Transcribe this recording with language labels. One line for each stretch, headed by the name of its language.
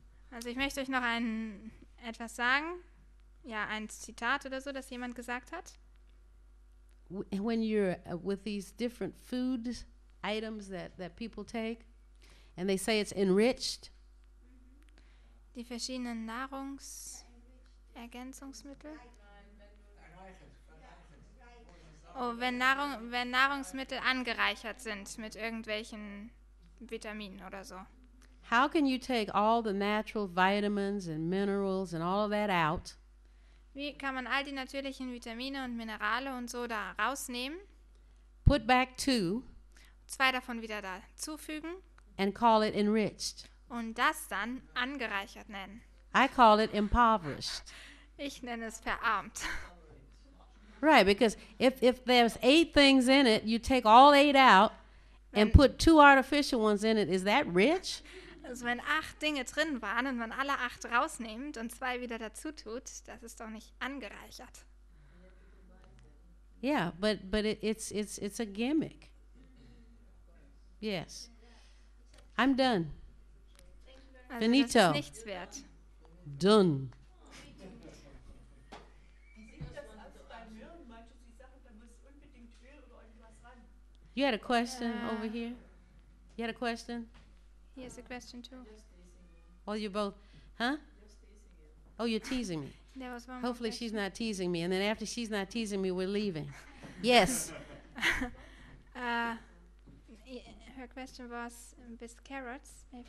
German: Also ich möchte euch noch etwas sagen. Ja, ein Zitat oder so, das jemand gesagt hat.
English: when you're with these different food items that people take, and they say it's enriched,
German: Die verschiedenen Nahrungsergänzungsmittel. Oh, wenn Nahrungsmittel angereichert sind mit irgendwelchen Vitaminen oder so.
English: how can you take all the natural vitamins and minerals and all of that out
German: Wie kann man all die natürlichen Vitamine und Minerale und so da rausnehmen,
English: put back 2
German: 2 davon wieder dazufügen
English: and call it enriched?
German: und das dann angereichert nennen?
English: I call it impoverished.
German: Ich nenne es verarmt.
English: Right, because if there's 8 things in it, you take all 8 out and put 2 artificial ones in it. Is that rich?
German: Also wenn 8 Dinge drin waren und man alle 8 rausnimmt und 2 wieder dazu tut, das ist doch nicht angereichert.
English: Yeah, but it's a gimmick. Yes. I'm done.
German: Also
Italian: Finito.
German: das ist nichts wert.
English: Done.
German: Liegt das beim Hören? Manche, sie sagen, da muss unbedingt Öl oder irgendwas ran.
English: You had a question over here? You had a question? Here's a question too. Oh, you both, huh? Oh, you're teasing me. There was one more Hopefully she's question. not teasing me. And then after she's not teasing me, we're leaving. Yes. Her question was with carrots.